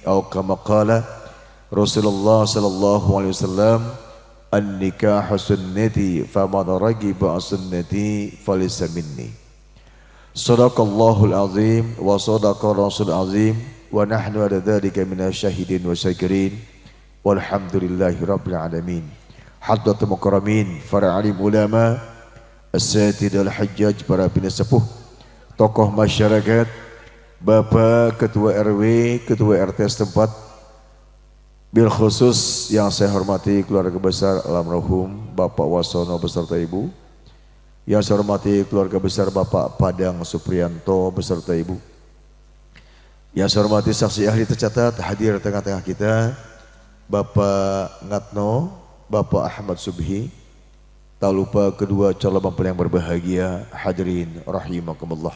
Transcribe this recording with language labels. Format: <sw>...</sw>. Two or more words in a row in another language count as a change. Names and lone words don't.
<ar>أو كما قال رسول الله صلى الله عليه وسلم: النكاح سنتي فمن رغب عن سنتي فليس مني. صدق الله العظيم وصدق الرسول العظيم ونحن على ذلك من الشاهدين والشاكرين والحمد لله رب العالمين. حضرات المكرمين,</ar> <id>para alim ulama,</id> <ar>أساتذة الحجاج,</ar> <id>para sepuh, tokoh masyarakat, Bapak Ketua RW, Ketua RT setempat,</id> <ar>بالخصوص</ar> <id>yang saya hormati keluarga besar almarhum Bapak Wasono beserta Ibu, yang saya hormati keluarga besar Bapak Padang Supriyanto beserta Ibu, yang saya hormati saksi ahli tercatat hadir tengah-tengah kita, Bapak Ngatno, Bapak Ahmad Subhi, tak lupa kedua calon mempelai yang berbahagia,</id> <ar>حاضرين رحمكم الله.</ar>